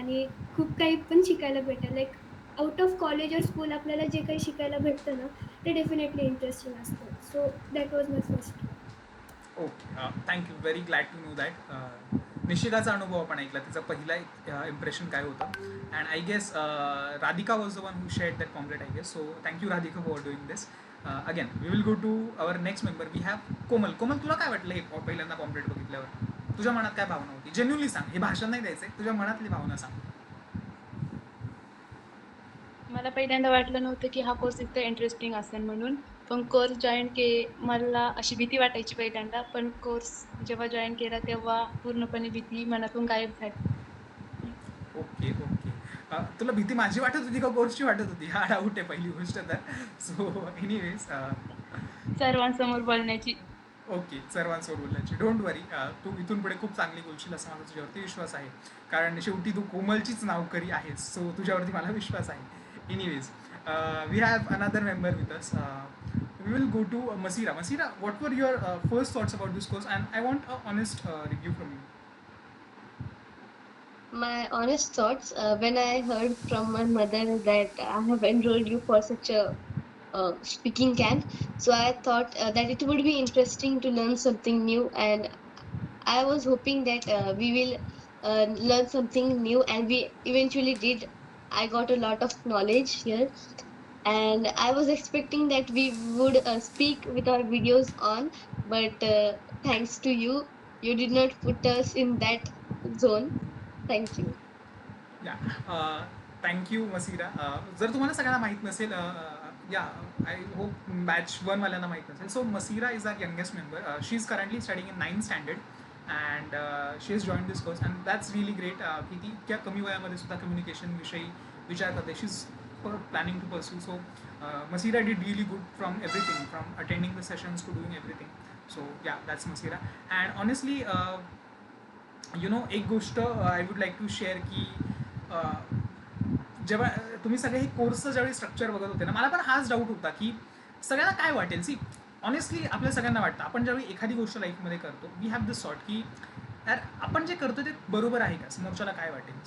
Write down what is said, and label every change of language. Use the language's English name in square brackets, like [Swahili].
[Marathi] आणि खूप काही पण शिकायला भेटेल. [English] like out of college [Marathi] और स्कूल आपल्याला जे काही शिकायला भेटतं ना, ते डेफिनेटली इंटरेस्टिंग असतं. [English] So that was my first. Okay, thank you. Very glad to know that. [Marathi] निशिकाचा अनुभव आपण ऐकला, तिचा पहिला इम्प्रेशन काय होतं. [English] And I guess Radhika was the one who shared that pamphlet I guess. So thank you Radhika for doing this. Again we will go to our next member. We have Komal. [Marathi] कोमल, तुला काय वाटलं हे पहिल्यांदा पॉम्पलेट बघितल्यावर. तुझ्या मनात काय भावना होती, जेन्युनली सांग. हे भाषण नाही द्यायचं आहे, तुझ्या मनातली भावना सांग. मला पहिल्यांदा वाटलं नव्हतं की हा कोर्स इतका इंटरेस्टिंग असेल म्हणून. पण कोर्स जॉईन मला अशी भीती वाटायची पहिल्यांदा, पण कोर्स जेव्हा जॉईन केला तेव्हा पूर्णपणे भीती मनातून गायब झाली. [English] Okay okay. [Marathi] तुला भीती माझी वाटत होती का कोर्सची वाटत होती, हा डाऊट आहे पहिली गोष्ट तर. [English] so anyways [Marathi] सर्वांसमोर बोलण्याची. ओके, सर्वांसमोर बोलण्याची. [English] don't worry, [Marathi] तू इथून पुढे खूप चांगली बोलशील असा माझा तुझ्यावरती विश्वास आहे. कारण शेवटी तू कोमलचीच नावकरी आहेस. सो तुझ्यावरती मला विश्वास आहे. [English] Anyways we have another member with us. We will go to Masira. Masira, what were your first thoughts about this course and I want a honest review from you. My honest thoughts when I heard from my mother that I have enrolled you for such a speaking camp. So I thought that it would be interesting to learn something new, and I was hoping that we will learn something new, and we eventually did. I got a lot of knowledge here, and I was expecting that we would speak with our videos on, but thanks to you, you did not put us in that zone. Thank you. [Marathi] या, thank you मसिरा. जर तुम्हाला सगळ्यांना माहीत नसेल, [English] I hope [Marathi] batch 1 वाल्यांना माहीत नसेल. [English] So Masira is our youngest member. She is currently studying in 9th standard and she is join this course and that's really great [Marathi] की ती इतक्या कमी वयामध्ये सुद्धा कम्युनिकेशनविषयी विचार करते. [English] She is planning to pursue. So Masira did really good from everything, from attending the sessions to doing everything. So yeah, that's Masira. And honestly, [Marathi] एक गोष्ट [English] I would like to share [Marathi] की जेव्हा तुम्ही सगळे हे कोर्सचं ज्यावेळी स्ट्रक्चर बघत होते ना, मला पण हाच डाऊट होता की सगळ्यांना काय वाटेल. सी ऑनेस्टली आपल्या सगळ्यांना वाटतं आपण ज्यावेळी एखादी गोष्ट लाईफमध्ये करतो, [English] we have this sort [Marathi] की यार आपण जे करतो ते बरोबर आहे का, समोरच्याला काय वाटेल.